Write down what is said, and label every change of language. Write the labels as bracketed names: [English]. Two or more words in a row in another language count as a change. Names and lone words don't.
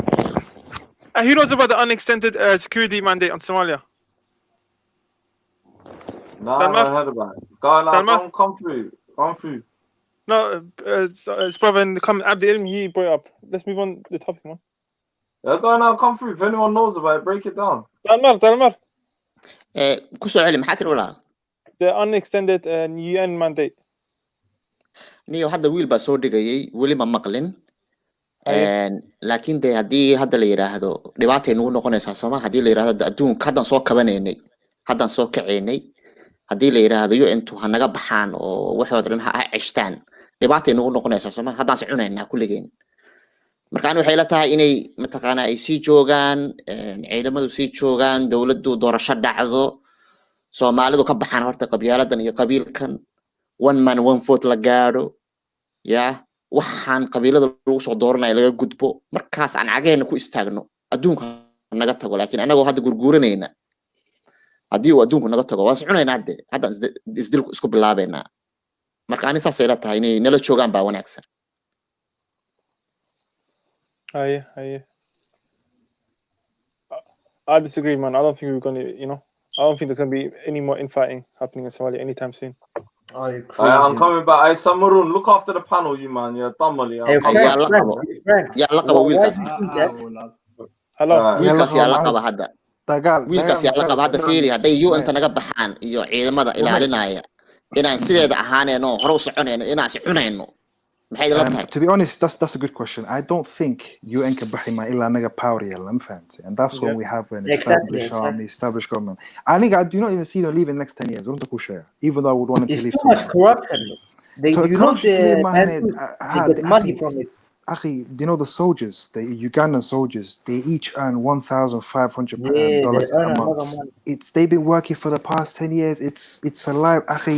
[English] Who knows about the unextended security mandate on Somalia? No, I heard about it. Come through. No, it's brother and come Abdi Ilm, he brought it up. Let's move on the topic, man. Yeah, go now, come through. If anyone knows about it, break it down. Dalmar. [Somali] Kusoo celi maxaa tiri walaa? [English] The unextended UN mandate. [Somali] niyo hadda wiil baa soo dhigayay weli ma maqlin laakiin de haddii hadda la yiraahdo dhibaatay nagu noqonaysaa sooma haddii la yiraahdo adduunka haddan soo kabanaynay haddan soo kacaynay haddii la yiraahdo intu ha naga baxaan oo waxooda dhan ha ceshtaan dhibaatay nagu noqonaysaa sooma haddaan soconaynaa kulligeen marka waxay la tahay inay mataqaana ay sii joogaan ciidamadu sii joogaan dawladdu doorasho dhacdo Soomaalidu ka baxaan horta qabyaaladan iyo qabiilkan [English] one man one vote [Somali] la gaaro waxaan qabiilada lagu soo dooranay laga gudbo markaas aan cageena ku istaagno adduunka naga tago laakiin anagoo hadda gurguuranayna haddii uu adduunku naga tago waan soconaynaa hadda isdilku isku bilaabaynaa marka ani saasay la tahay inay nala joogaan baa wanaagsan [English] I disagree, man. I don't think we're gonna, I don't think there's gonna be any more infighting happening in Somalia anytime soon. Oh, you're crazy. I'm coming back. Hey, Samarun, look after the panel, you man. You're Tamali. Hey, hello. [Somali] Wiilkaas yaa la qaba hadda. Wiilkaas yaa la qaba hadda fiiri hadday UN-ta naga baxaan iyo ciidamada ilaalinaya inaan sideeda ahaanayno hore u soconayno inaan si cunayno. [English] To be honest, that's a good question. I don't think UN can [Somali] baxi ma illa naga [English] power [Somali] yeelan fahamtay, [English] and that's when we have an established army, established government. I think I do not even see them leaving next 10 years. [Somali] Runta ku [English] share, even though I would want them to leave. It's too much corruption. They get money from it. Akhi, do you know the soldiers, the Ugandan soldiers, they each earn $1,500 a month. They've been working for the past 10 years. It's alive. Akhi,